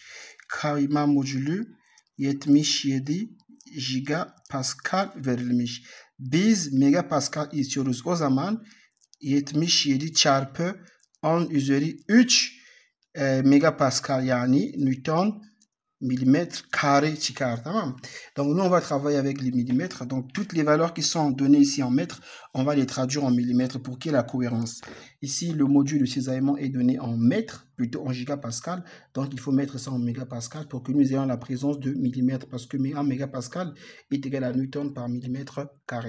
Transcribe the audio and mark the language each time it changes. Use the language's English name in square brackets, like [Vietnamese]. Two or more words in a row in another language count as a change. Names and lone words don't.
[Turkish] Kayma modülü 77 gigapascal verilmiş. Biz megapascal istiyoruz. O zaman 77 çarpı 10 üzeri 3 megapascal yani Newton [French] millimètre carré [Turkish] çıkar, tamam. [French] Donc nous on va travailler avec les millimètres. Donc toutes les valeurs qui sont données ici en mètres, on va les traduire en millimètres pour qu'il y ait la cohérence. Ici le module de cisaillement est donné en mètres, plutôt en gigapascal. Donc il faut mettre ça en mégapascal pour que nous ayons la présence de millimètres, parce que 1 mégapascal est égal à Newton par millimètre carré.